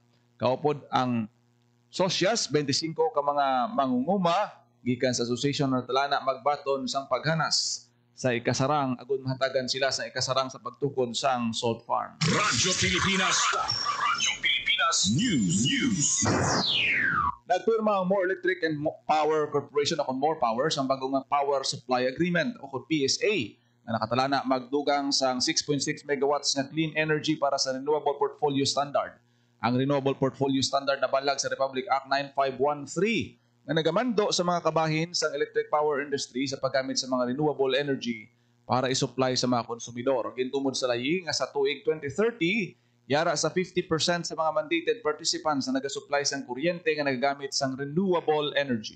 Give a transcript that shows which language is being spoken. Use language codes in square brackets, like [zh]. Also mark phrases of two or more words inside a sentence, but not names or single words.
[hil] Kaupod ang Socias 25 ka mga mangunguma gikan sa Association ng Talana magbaton sang paghanas sa ikasarang agud mahatagan sila sa ikasarang sa pagtukod sang [en] salt farm. [hil] Radyo Pilipinas. Radyo Pilipinas News. Nagpirma ang More Electric and Power Corporation o More Power sa bagong Power Supply Agreement o PSA na nakatalana magdugang sang 6.6 megawatts na [en] clean energy [hil] para sa Renewable Portfolio Standard. Ang Renewable Portfolio Standard na balag sa Republic Act 9513 na nagamando sa mga kabahin sa [en] electric power industry [hil] sa paggamit sa mga [en] renewable energy [hil] para isupply sa mga konsumidor. Gintumod sa layi nga sa tuig 2030, yara sa 50% sa mga [en] mandated participants [hil] na nagasupply sang kuryente nga nagagamit sang [en] renewable energy.